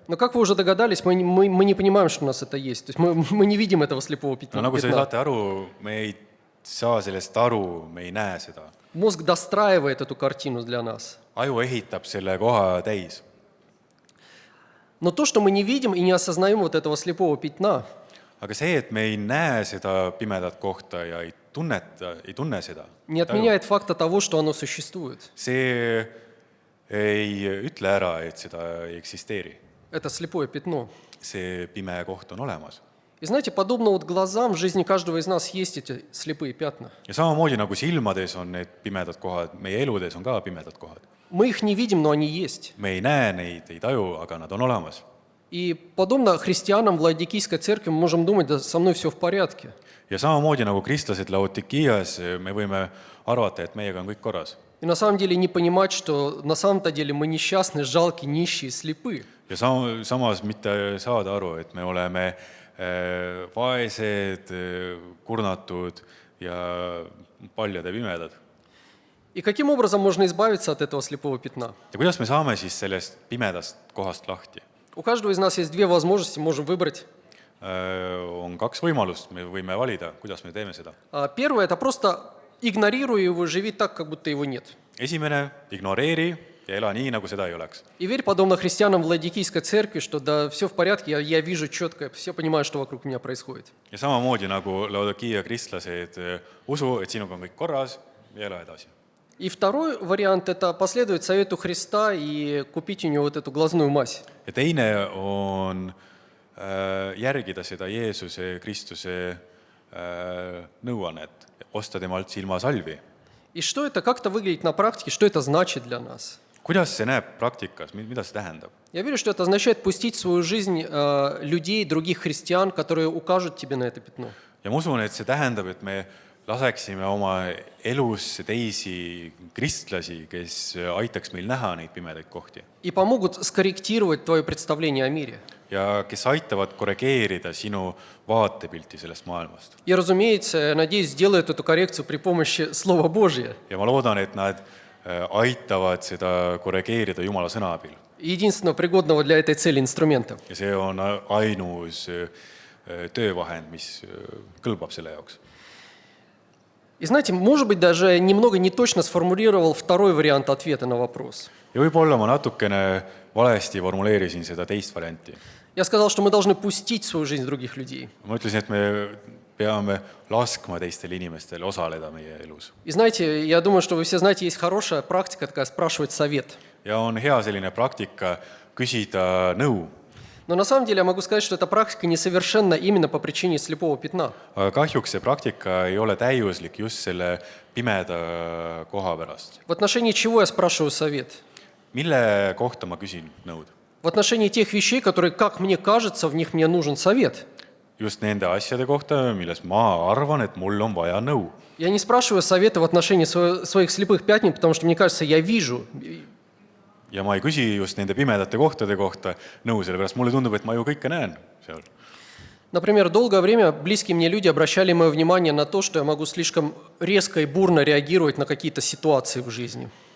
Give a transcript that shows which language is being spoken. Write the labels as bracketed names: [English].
[Russian] Но как вы уже догадались, мы не понимаем, что у нас это есть. То есть мы не видим этого слепого пятна. [Estonian] No nagu sa saate aru, me ei saa sellest aru, me ei näe seda. [Russian] Мозг достраивает эту картину для нас. [Estonian] Aju ehitab selle koha täis. [Russian] Но то, что мы не видим и не осознаем вот этого слепого пятна, [Estonian] aga see, et me ei näe seda pimedat kohta ja ei tunne seda, [Russian] не отменяет факта того, что оно существует. [Estonian] see ei ütle ära, et seda ei eksisteeri. [Russian] Это слепое пятно. [Estonian] See pime koht on olemas. [Russian] И знаете, подобно вот глазам, в жизни каждого из нас есть эти слепые пятна. [Estonian] Ja samamoodi nagu silmades on need pimedad kohad, meie eludes on ka pimedad kohad. [Russian] Мы их не видим, но они есть. [Estonian] Me ei näe neid, ei taju, aga nad on olemas. [Russian] И подобно христианам в Лаодикийской церкви мы можем думать, да со мной все в порядке. [Estonian] Ja samamoodi nagu kristlased Laodikias, me võime arvata, et meiega on kõik korras. [Russian] И на самом деле не понимать, что на самом-то деле мы несчастны, жалкие, нищие, слепы. [Estonian] Ja samas mitte saada aru, et me oleme vaesed, kurnatud ja paljad ja pimedad. [Russian] И каким образом можно избавиться от этого слепого пятна? [Estonian] Ja kuidas me saame siis sellest pimedast kohast lahti? [Russian] У каждого из нас есть две возможности, можем выбрать. [Estonian] On kaks võimalust, me võime valida, kuidas me teeme seda. [Russian] Первое – это просто игнорируй его, живи так, как будто его нет. [Estonian] Esimene, ignoreeri ja ela nii, nagu seda ei oleks. [Russian] И верь, подобно христианам в Лаодикийской церкви, что да, все в порядке, я вижу четко, все понимаю, что вокруг меня происходит. [Estonian] Ja samamoodi nagu Laodikia kristlased usu, et sinuga on kõik korras ja ela edasi. [Russian] И второй вариант – это последовать совету Христа и купить у него вот эту глазную мазь. [Estonian] Ja teine on järgida seda Jeesuse Kristuse nõuannet, osta temalt silmasalvi. [Russian] И что это, как это выглядит на практике, что это значит для нас? [Estonian] Kuidas see näeb praktikas, mida see tähendab? [Russian] Я верю, что это означает пустить в свою жизнь людей, других христиан, которые укажут тебе на это пятно. [Estonian] Ja ma usun, et see tähendab, et me laseksime oma elus teisi kristlasi, kes aitaks meil näha neid pimedaid kohti. [Russian] И помогут скорректировать твое представление о мире. [Estonian] Ja kes aitavad korrigeerida sinu vaatepilti sellest maailmast. [Russian] И, разумеется, я надеюсь, сделают эту коррекцию при помощи Слова Божия. [Estonian] Ja ma loodan, et nad aitavad seda korrigeerida Jumala sõna abil. [Russian] Единственного пригодного для этой цели инструмента. [Estonian] Ja see on ainus töövahend, mis kõlbab selle jaoks. [Russian] И знаете, может быть, даже немного неточно сформулировал второй вариант ответа на вопрос. [Estonian] Ja võib-olla ma natukene valesti formuleerisin seda teist varianti. [Russian] Я сказал, что мы должны пустить в свою жизнь других людей. [Estonian] Ma ütlesin, et me peame laskma teistel inimestel osaleda meie elus. [Russian] И знаете, я думаю, что вы все знаете, есть хорошая практика такая, спрашивать совет. [Estonian] Ja on hea selline praktika küsida nõu. [Russian] Но на самом деле я могу сказать, что эта практика несовершенна именно по причине слепого пятна. [Estonian] Aga kahjuks see praktika ei ole täiuslik just selle pimeda koha pärast. [Russian] В отношении чего я спрашиваю совет? [Estonian] Mille kohta ma küsin nõud? [Russian] В отношении тех вещей, которые, как мне кажется, в них мне нужен совет. [Estonian] Just nende asjade kohta, milles ma arvan, et mul on vaja nõu. [Russian] Я не спрашиваю совета в отношении своих слепых пятен, потому что мне кажется, я вижу. [Estonian] Ja ma ei küsi just nende pimedate kohtade kohta nõu, sellepärast mulle tundub, et ma ju kõike näen seal. [Russian] Например, долгое время близкие мне люди обращали мое внимание на то, что я могу слишком резко и бурно реагировать на какие-то ситуации в жизни.